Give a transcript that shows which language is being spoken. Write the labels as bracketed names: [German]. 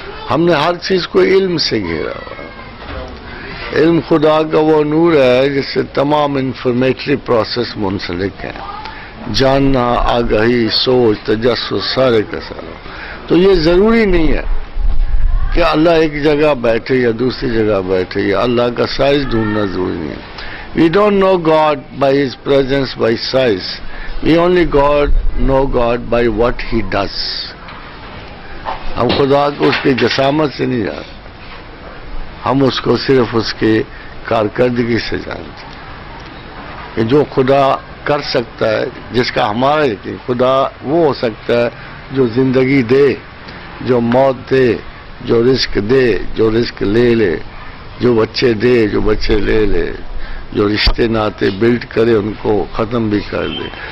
[Urdu] ہم نے ہر چیز کو علم سے گھیرا ہوا. علم خدا کا وہ نور ہے جس سے تمام انفارمیٹری پروسیس منسلک ہیں، جاننا، آگاہی، سوچ، تجسس، سارے کا سارا. تو یہ ضروری نہیں ہے کہ اللہ ایک جگہ بیٹھے یا دوسری جگہ بیٹھے، یا اللہ کا سائز ڈھونڈنا ضروری نہیں ہے. [English] We don't know God by His presence, by size. We only know God by what He does. [Urdu] ہم خدا کو اس کی جسامت سے نہیں جانتے، ہم اس کو صرف اس کی کارکردگی سے جانتے ہیں. کہ جو خدا کر سکتا ہے، جس کا ہمارا یقین، خدا وہ ہو سکتا ہے جو زندگی دے، جو موت دے، جو رزق دے، جو رزق لے لے، جو بچے دے، جو بچے لے لے، جو رشتے ناتے بلڈ کرے ان کو ختم بھی کر دے.